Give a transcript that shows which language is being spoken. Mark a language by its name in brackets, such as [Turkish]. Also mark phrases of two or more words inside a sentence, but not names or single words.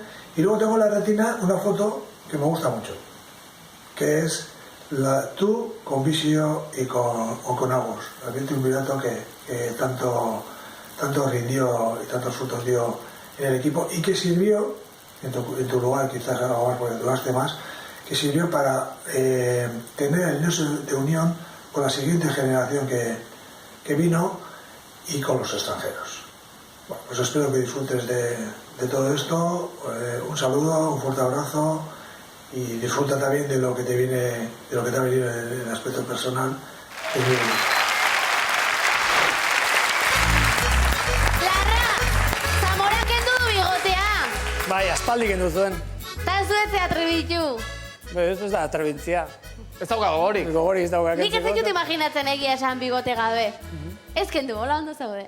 [Spanish] Y luego tengo en la retina una foto que me gusta mucho, que es tú con Visio y con Agus, el triunvirato que tanto rindió y tantos frutos dio en el equipo y que sirvió, en tu lugar quizás ahora porque duraste más, que sirvió para tener el nexo de unión con la siguiente generación que vino y con los extranjeros. Bueno, pues espero que disfrutes de todo esto. Un saludo, un fuerte abrazo y disfruta también de lo que te viene, de lo que te ha venido en el aspecto personal. Es muy bonito. [Basque] Larra, Zamora kendu du bigotea. Bai, aspaldi kendu zuen. Ta zuetze atrebitu. Ez da atrebintzia. Ez dauka gogorik. Gogori ez dauka Nik ez ditut imaginatzen egia esan bigote gabe. Ez kendu, hola ondo zaude.